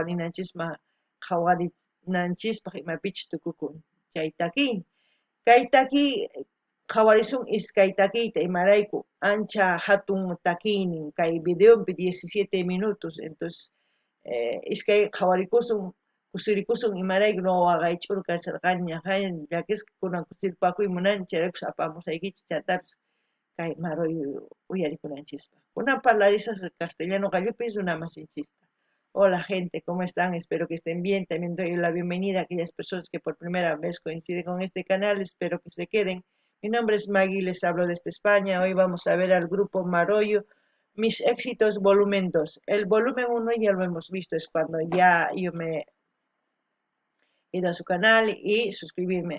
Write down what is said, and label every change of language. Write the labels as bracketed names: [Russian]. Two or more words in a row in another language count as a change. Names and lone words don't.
[Quechua] qhawarinanchispaq imapichus tukukun chay takiy kay takiy qhawarisun iskay takiyta imarayku ancha hatun takiynin kay videopi 17 minutos entonces iskay qhawarikusun kusirikusun imarayku noqa waqaych'ur kasharqani ñaqa llakisqa kunan kusiripakuy munani chayraykus apamusaykichik chaytapis kay Maroyo uyarikunanchispaq kunan parlarisaq castellano qallupis runa masinchista. [Spanish] Hola gente, ¿cómo están? Espero que estén bien. También doy la bienvenida a aquellas personas que por primera vez coinciden con este canal. Espero que se queden. Mi nombre es Maggie, les hablo desde España. Hoy vamos a ver al grupo Maroyo, Mis Éxitos volumen 2. El volumen 1 ya lo hemos visto, es cuando ya yo me he ido a su canal y suscribirme.